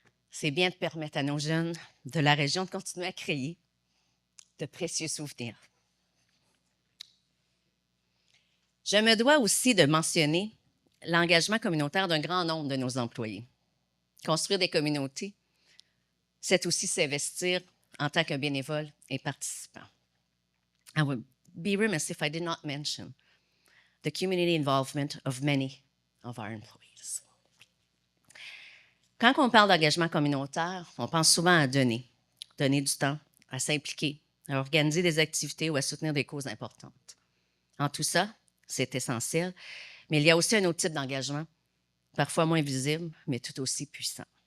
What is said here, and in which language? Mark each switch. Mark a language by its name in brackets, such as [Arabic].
[French] C'est bien de permettre à nos jeunes de la région de continuer à créer de précieux souvenirs. Je me dois aussi de mentionner l'engagement communautaire d'un grand nombre de nos employés. Construire des communautés, c'est aussi s'investir en tant que bénévole et participant. [English] I would be remiss if I did not mention the community involvement of many of our employees. [French] Quand on parle d'engagement communautaire, on pense souvent à donner du temps, à s'impliquer, à organiser des activités ou à soutenir des causes importantes. En tout ça, c'est essentiel, mais il y a aussi un autre type d'engagement, parfois moins visible, mais tout aussi puissant.